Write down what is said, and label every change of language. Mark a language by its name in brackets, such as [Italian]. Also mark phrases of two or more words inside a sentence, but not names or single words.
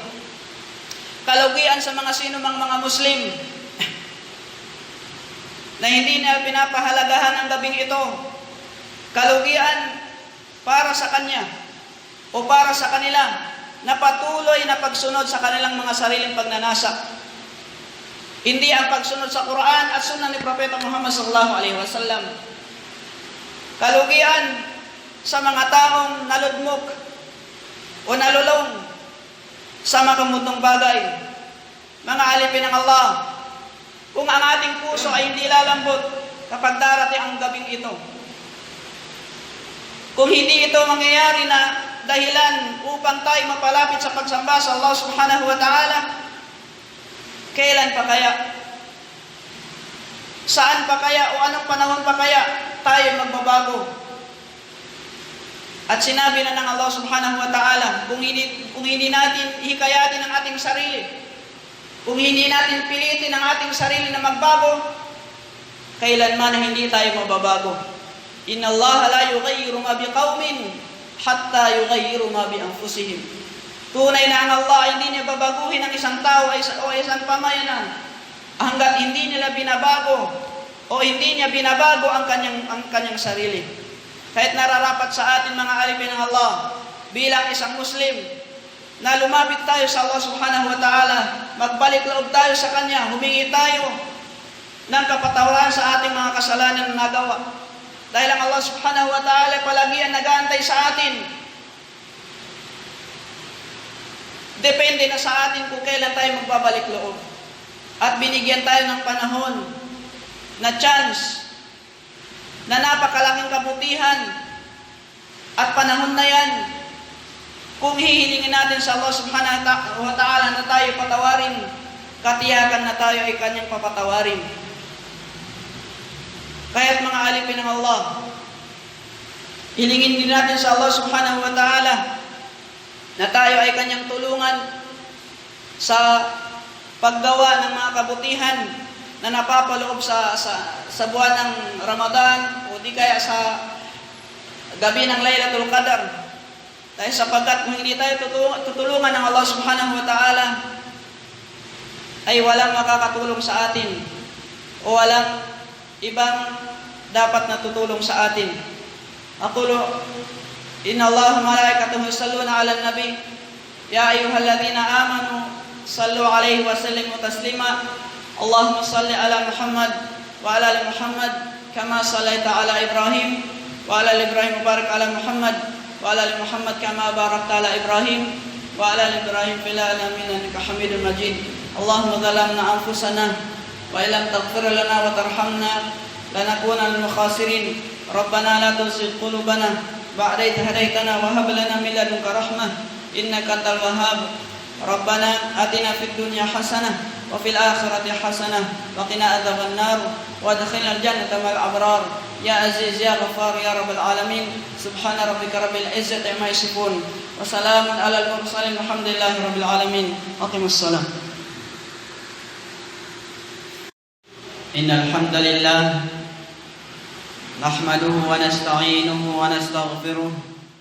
[Filipino] Kalugian sa mga sinumang mga Muslim na hindi na pinapahalagahan ang gabing ito. Kalugian para sa kanya o para sa kanila na patuloy na pagsunod sa kanilang mga sariling pagnanasa. Hindi ang pagsunod sa Quran at Sunnah ni Propeta Muhammad [Arabic] صلى الله عليه وسلم. [Filipino] Kalugian sa mga taong naludmok o nalulong sa makamundong bagay. Mga alipin ng Allah, kung ang ating puso ay hindi lalambot kapag darating ang gabing ito, kung hindi ito mangyayari na dahilan upang tayo mapalapit sa pagsamba sa Allah [Arabic] سبحانه وتعالى, [Filipino] kailan pa kaya? Saan pa kaya o anong panahon pa kaya tayo magbabago? At sinabi na ng Allah [Arabic] سبحانه وتعالى, [Filipino] kung hindi natin hikayatin ang ating sarili, kung hindi natin pilitin ang ating sarili na magbago, kailanman hindi tayo mababago. [Arabic] إن الله لا يغير ما بقوم حتى يغيروا ما بأنفسهم. [Filipino] Tunay na ang Allah hindi niya babaguhin ang isang tao o isang pamayanan hanggat hindi nila binabago o hindi niya binabago ang kanyang sarili. Kahit nararapat sa atin mga alipin ng Allah bilang isang Muslim na lumapit tayo sa Allah [Arabic] سبحانه وتعالى, [Filipino] magbalik loob tayo sa Kanya, humingi tayo ng kapatawaran sa ating mga kasalanan na nagawa. Dahil ang Allah [Arabic] سبحانه وتعالى [Filipino] palagi ang nag-aantay sa atin. Depende na sa atin kung kailan tayo magbabalik loob. At binigyan tayo ng panahon na chance na napakalaking kabutihan at panahon na yan, kung hihilingin natin sa Allah [Arabic] سبحانه وتعالى [Filipino] na tayo patawarin, katiyakan na tayo ay Kanyang papatawarin. Kaya't mga alipin ng Allah, hilingin din natin sa Allah [Arabic] سبحانه وتعالى [Filipino] na tayo ay Kanyang tulungan sa paggawa ng mga kabutihan na napapaloob sa buwan ng Ramadan o di kaya sa gabi ng Laylatul Qadar. Dahil sapagkat kung hindi tayo tutulungan ng Allah [Arabic] سبحانه وتعالى, [Filipino] ay walang makakatulong sa atin o walang ibang dapat na tutulong sa atin. [Arabic] أقول إن الله وملائكته يصلون على النبي يا أيها الذين آمنوا صلوا عليه وسلموا تسليما. اللهم صل على محمد وعلى آل محمد كما صليت على إبراهيم وعلى آل إبراهيم بارك على محمد وعلى آل محمد كما باركت على إبراهيم وعلى آل إبراهيم في العالمين إنك حميد مجيد. اللهم ظلمنا أنفسنا وإن لم تغفر لنا وترحمنا لنكونن من الخاسرين. ربنا لا تزغ قلوبنا بعد إذ هديتنا وهب لنا من لدنك رحمة إنك أنت الوهاب. ربنا آتنا في الدنيا حسنة وفي الآخرة حسنة وقنا عذاب النار وأدخلنا الجنة مع الأبرار يا عزيز يا غفار يا رب العالمين. سبحان ربك رب العزة عما يصفون وسلام على المرسلين والحمد لله رب العالمين. أقيموا السلام. إن الحمد لله نحمده ونستعينه ونستغفره